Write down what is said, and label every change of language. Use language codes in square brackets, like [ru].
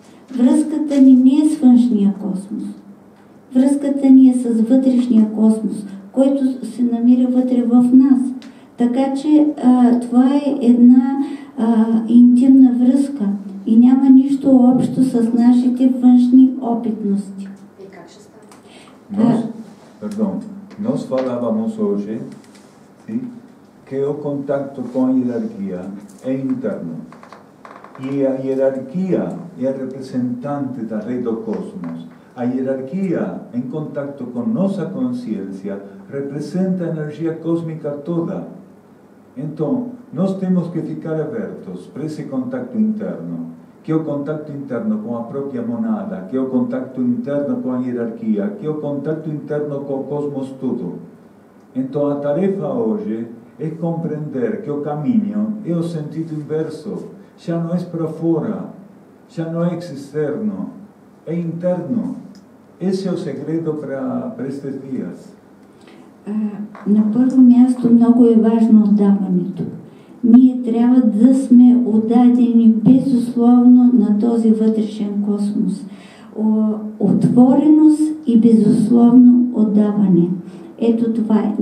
[bg] Връзката ни не е с външния космос. Връзката ни е с вътрешния космос, който се намира вътре в нас. Така че това е една интимна връзка и няма нищо общо с нашите външни опитности. И как ще стане? [pt] Nós falávamos hoje, sim, que o contacto com a hierarquia é interno. E a hierarquia é a representante da rede do cosmos. A hierarquia, em contato com nossa consciência, representa a energia cósmica toda. Então, nós temos que ficar abertos para esse contato interno, que é o contato interno com a própria monada, que é o contato interno com a hierarquia, que é o contato interno com o cosmos todo. Então, a tarefa hoje é compreender que o caminho é o sentido inverso. Já não é para fora, já não é externo, é interno. Esse é o segredo para estes dias. [bg] На първо място много е важно отдаването. Ние трябва да сме отдадени безусловно на този вътрешен космос. Отвореност и безусловно отдаване. Ето това е.